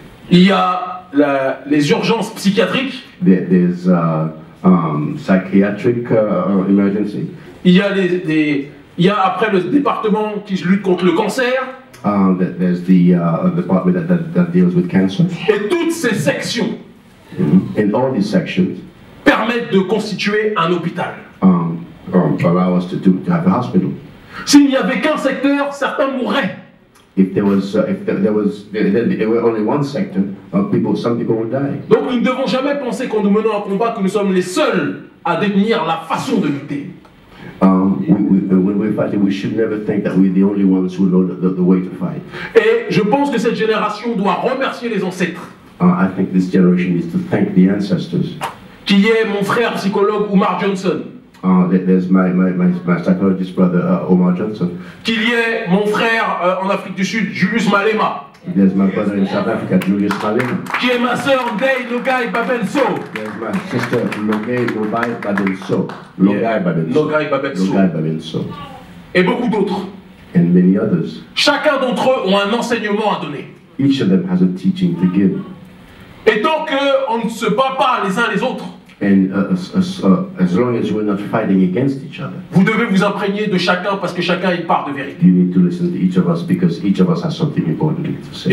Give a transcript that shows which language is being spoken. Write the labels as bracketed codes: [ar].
[fr] Il y a les urgences psychiatriques. [en] There's psychiatric emergency. [fr] Il y a après le département qui lutte contre le cancer. [en] There's the department that deals with cancer. [fr] Et toutes ces sections [en] In all these sections [fr] permettent de constituer un hôpital. [en] Allow us to have a hospital. [fr] S'il n'y avait qu'un secteur, certains mourraient. [en] If there were only one sector, some people would die. [fr] Donc nous ne devons jamais penser quand nous menons un combat que nous sommes les seuls à détenir la façon de lutter. [en] When we're fighting, we should never think that we're the only ones who know the way to fight. [fr] Et je pense que cette génération doit remercier les ancêtres. [en] I think this generation needs to thank the ancestors. [fr] Qui est mon frère psychologue Omar Johnson. [en] There's my psychologist brother Omar Johnson. [fr] Qu'il y ait mon frère en Afrique du Sud, Julius Malema. [en] There's my brother in South Africa, Julius Malema. [fr] Qui est ma sœur Ndeye Nogai Babenso. [en] There's my sister Nogai Babenso. Nogai Babenso. [fr] Et beaucoup d'autres. [en] And many others. [fr] Chacun d'entre eux ont un enseignement à donner. [en] Each of them has a teaching to give. [fr] Et tant qu'on ne se bat pas les uns les autres, [en] And as long as we're not fighting against each other, [fr] vous devez vous imprégner de chacun parce que chacun a une part de vérité. you need to listen to each of us because each of us has something important to say.